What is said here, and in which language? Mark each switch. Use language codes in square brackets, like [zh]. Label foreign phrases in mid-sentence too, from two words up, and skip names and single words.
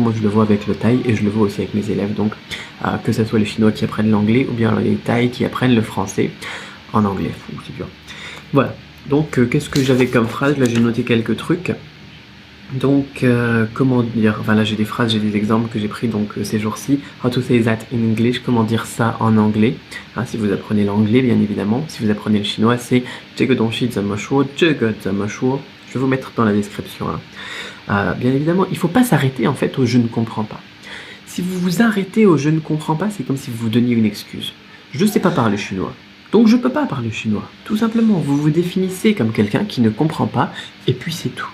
[fr] Moi je le vois avec le thaï et je le vois aussi avec mes élèves, donc que ce soit les chinois qui apprennent l'anglais ou bien les thaïs qui apprennent le français en anglais. C'est dur. Voilà, donc qu'est-ce que j'avais comme phrase? Là j'ai noté quelques trucs. Donc, comment dire, enfin là j'ai des phrases, j'ai des exemples que j'ai pris donc ces jours-ci. [en] How to say that in English, [fr] comment dire ça en anglais. Si vous apprenez l'anglais, bien évidemment. Si vous apprenez le chinois, c'est [zh] 这个东西怎么说, 这个怎么说. [fr] Je vais vous mettre dans la description. Bien évidemment, il ne faut pas s'arrêter en fait au je ne comprends pas. Si vous vous arrêtez au je ne comprends pas, c'est comme si vous vous donniez une excuse. Je ne sais pas parler chinois, donc je ne peux pas parler chinois. Tout simplement, vous vous définissez comme quelqu'un qui ne comprend pas, et puis c'est tout.